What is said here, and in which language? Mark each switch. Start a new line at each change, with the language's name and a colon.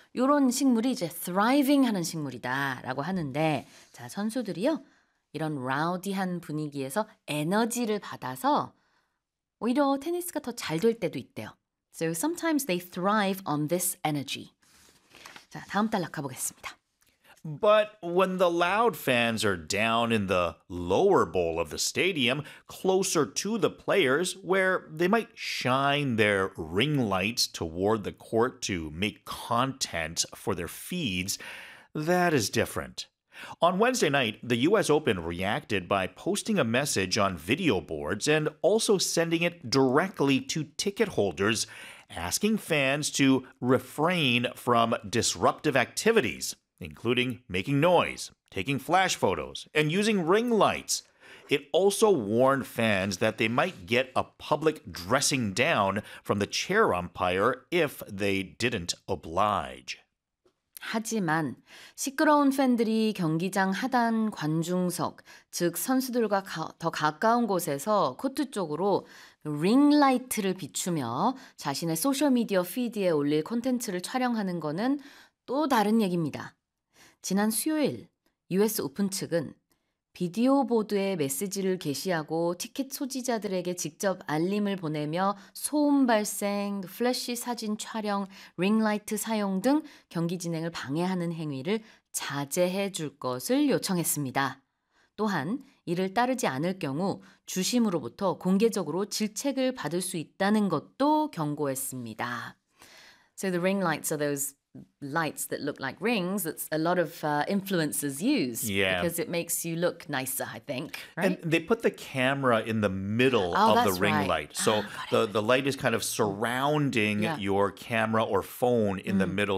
Korean: 요런 식물이 이제 thriving 하는 식물이다라고 하는데 자, 선수들이요. 이런 라우디한 분위기에서 에너지를 받아서 오히려 테니스가 더잘될 때도 있대요.
English: So sometimes they thrive on this energy.
Korean: 자, 다음 단락 가보겠습니다.
English: But when the loud fans are down in the lower bowl of the stadium, closer to the players, where they might shine their ring lights toward the court to make content for their feeds, that is different. On Wednesday night, the US Open reacted by posting a message on video boards and also sending it directly to ticket holders, asking fans to refrain from disruptive activities, including making noise, taking flash photos, and using ring lights. It also warned fans that they might get a public dressing down from the chair umpire if they didn't oblige.
Korean: 하지만 시끄러운 팬들이 경기장 하단 관중석, 즉 선수들과 더 가까운 곳에서 코트 쪽으로 링라이트를 비추며 자신의 소셜미디어 피드에 올릴 콘텐츠를 촬영하는 거는 또 다른 얘기입니다. 지난 수요일 US 오픈 측은 비디오 보드에 메시지를 게시하고 티켓 소지자들에게 직접 알림을 보내며 소음 발생, 플래시 사진 촬영, 링라이트 사용 등 경기 진행을 방해하는 행위를 자제해 줄 것을 요청했습니다. 또한 이를 따르지 않을 경우 주심으로부터 공개적으로 질책을 받을 수 있다는 것도 경고했습니다.
English: So the ring lights are those lights that look like rings that a lot of influencers use because it makes you look nicer, I think. Right? And they put the camera in the middle of the ring light. So the light is kind of surrounding your camera or phone in the middle.